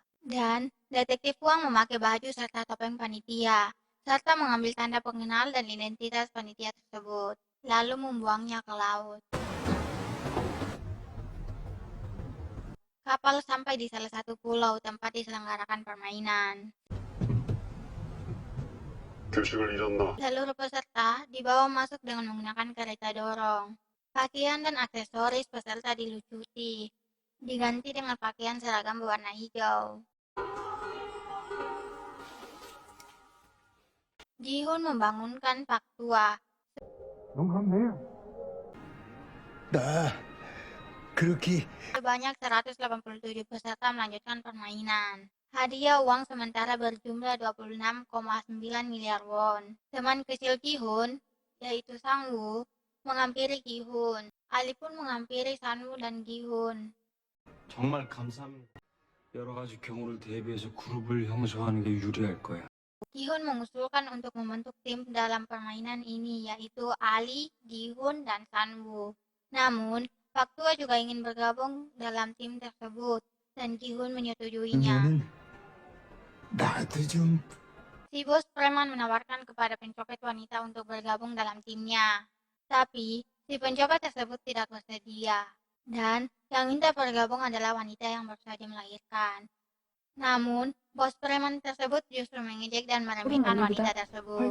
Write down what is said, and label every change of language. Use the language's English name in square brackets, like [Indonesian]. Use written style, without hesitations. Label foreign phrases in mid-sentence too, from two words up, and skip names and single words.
[Indonesian] Dan detektif Wang memakai baju serta topeng panitia, serta mengambil tanda pengenal dan identitas panitia tersebut, lalu membuangnya ke laut. Kapal sampai di salah satu pulau tempat diselenggarakan permainan. [Korean] 규칙을 잊었나? [Indonesian] Seluruh peserta dibawa masuk dengan menggunakan kereta dorong. Pakaian dan aksesoris peserta dilucuti, diganti dengan pakaian seragam berwarna hijau. Jihun membangunkan Pak Tua. [Korean] 넌 그렇네. 나 그렇게 [Indonesian] Sebanyak 187 peserta melanjutkan permainan. Hadiah uang sementara berjumlah 26,9 miliar won. Teman kecil Gihun, yaitu Sangwoo, menghampiri Gihun. Ali pun menghampiri Sanwoo dan Gihun. [Korean] 정말 감사합니다. 여러 가지 경우를 대비해서 그룹을 형성하는 게 유리할 거야. [Indonesian] Gihun mengusulkan untuk membentuk tim dalam permainan ini, yaitu Ali, Gihun, dan Sanwoo. Namun, Pak Tua juga ingin bergabung dalam tim tersebut, dan Gihun menyetujuinya. [Korean] 나도 좀 [Indonesian] Si bos preman menawarkan kepada pencopet wanita untuk bergabung dalam timnya. Tapi, si pencopet tersebut tidak bersedia. Dan, yang minta bergabung adalah wanita yang baru saja melahirkan. Namun, bos preman tersebut justru mengejek dan meremehkan wanita tersebut.